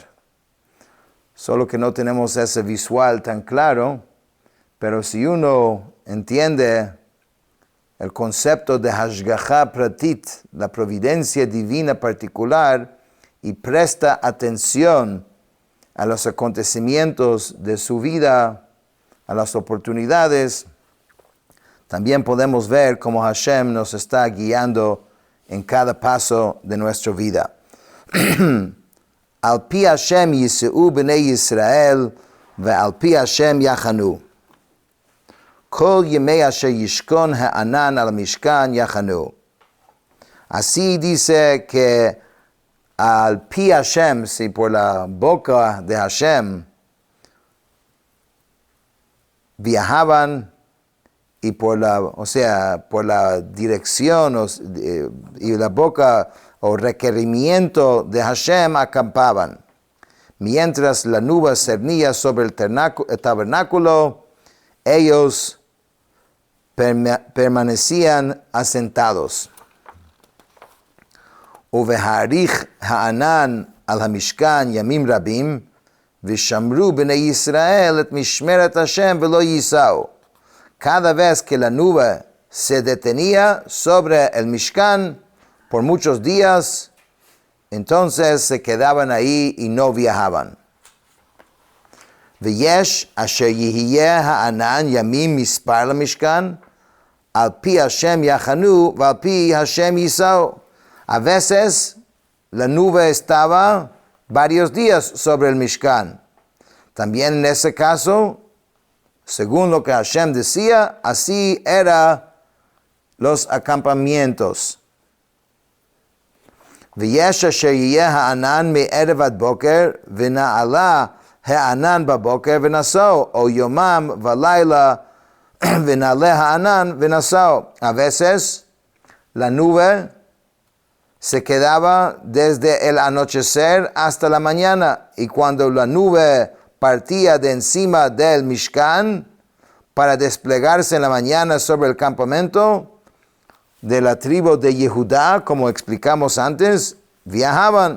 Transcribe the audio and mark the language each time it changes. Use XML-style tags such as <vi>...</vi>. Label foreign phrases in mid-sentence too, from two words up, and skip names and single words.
<es>Solo que no tenemos ese visual tan claro, pero si uno entiende el concepto de</es> <he>השגחה פרטית,</he> <es>la providencia divina particular, y presta atención a los acontecimientos de su vida, a las oportunidades, también podemos ver cómo Hashem nos está guiando en cada paso de nuestra vida.</es> <he>על פי השם יסעו בני ישראל, ועל פי השם יחנו. כל ימי אשר ישכון הענן על משכן יחנו.</he> <es>Así dice que</es> <he>על פי השם,</he> <es>si por la boca de Hashem viajaban y por la dirección y la boca o requerimiento de Hashem acampaban. Mientras la nube cernía sobre el tabernáculo, ellos permanecían asentados.</es> <he>ובהאריך הענן על המשכן ימים רבים, ושמרו בני ישראל את משמרת השם ולא יסעו.</he> <es>Cada vez que la nube se detenía sobre el Mishkan por muchos días, entonces se quedaban ahí y no viajaban.</es> <he>ויש אשר יהיה הענן ימים מספר למשכן, על פי השם יחנו ועל פי השם יסעו.</he> <es>A veces la nube estaba varios días sobre el Mishkan. También en ese caso, según lo que Hashem decía, así eran los acampamientos.</es> <he>ויש אשר יהיה הענן מערב עד בוקר, ונעלה הענן בבוקר ונסעו, או יומם ולילה ונעלה הענן ונסעו.</he> <es>A veces la nube se quedaba desde el anochecer hasta la mañana, y cuando la nube partía de encima del Mishkan para desplegarse en la mañana sobre el campamento de la tribu de Yehudá, como explicamos antes, viajaban.</es>